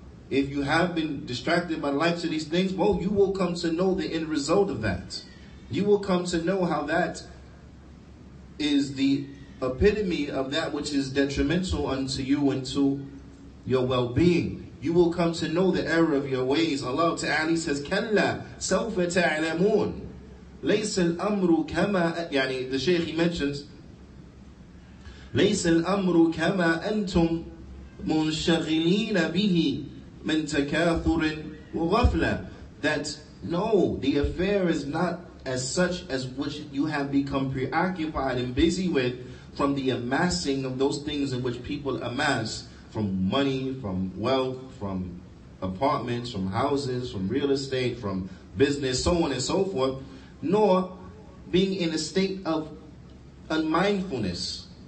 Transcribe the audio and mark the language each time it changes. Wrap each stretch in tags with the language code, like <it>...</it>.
<en>if you have been distracted by the likes of these things, well, you will come to know the end result of that. You will come to know how that is the epitome of that which is detrimental unto you and to your well-being. You will come to know the error of your ways. Allah Ta'ala says,</en> <ar>كَلَّا سَوْفَ تَعْلَمُونَ لَيْسَ الْأَمْرُ كَمَا</ar> <en>the Shaykh, he mentions,</en> <ar>لَيْسَ الْأَمْرُ كَمَا أَنْتُمْ مُنْشَغِلِينَ بِهِ مِنْ تَكَاثُرٍ وَغَفْلَةٍ.</ar> <en>That no, the affair is not as such as which you have become preoccupied and busy with from the amassing of those things in which people amass, from money, from wealth, from apartments, from houses, from real estate, from business, so on and so forth, nor being in a state of unmindfulness.</en>